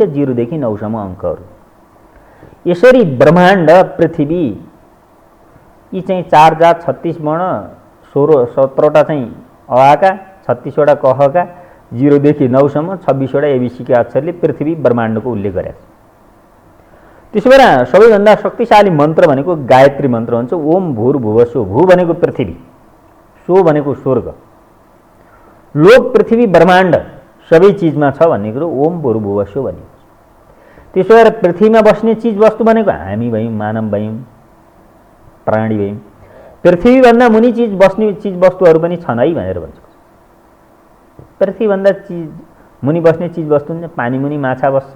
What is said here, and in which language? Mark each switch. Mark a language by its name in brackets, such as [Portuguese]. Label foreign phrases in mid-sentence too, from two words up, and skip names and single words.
[Nepali] 0 देखि 9 सम्म अङ्कहरू यसरी ब्रह्माण्ड पृथ्वी यी चाहिँ 4 जात 36 वर्ण 17वटा चाहिँ अका 36वटा कहका 0 देखि 9 सम्म 26वटा एबीसीका अक्षरले पृथ्वी ब्रह्माण्डको उल्लेख गरेका छन्। त्यसो भएर सबैभन्दा शक्तिशाली मन्त्र भनेको गायत्री मन्त्र हुन्छ। [Sanskrit] ओम भूर्भुवः स्वः। [Nepali] भू भनेको पृथ्वी, स्व भनेको स्वर्ग, लोक पृथ्वी ब्रह्माण्ड सबै चिजमा छ भन्ने कुरो [Sanskrit] ओम भूर्भुवः स्वः [Nepali] भनेको। त्यसो भएर पृथ्वीमा बस्ने चिज वस्तु भनेको हामी भयौँ, मानव भयौँ, प्राणी भयौँ। पृथ्वीभन्दा मुनि चिज बस्ने चिज वस्तुहरू पनि छन् है भनेर भन्छ। पृथ्वीभन्दा चिज मुनि बस्ने चिज वस्तु पानी मुनि माछा बस्छ।